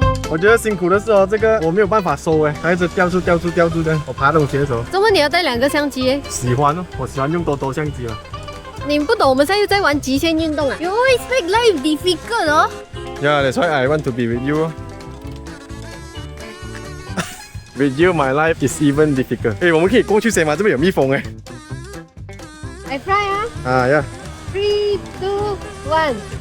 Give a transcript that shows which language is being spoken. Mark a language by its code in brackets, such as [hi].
[zh] 我觉得辛苦的是哦，这个我没有办法收哎，它一直掉出的。我爬东西的时候。怎么你要带2个相机耶？喜欢哦，我喜欢用多相机了。你不懂，我们现在又在玩极限运动啊。 [en] You always make life difficult [zh] 哦。 [en] Yeah, that's why I want to be with you. With you, my life is even difficult。 [zh] 我们可以过去先吗？这边有蜜蜂 [en] I fly 啊。 [zh] 啊呀。 3、2、1。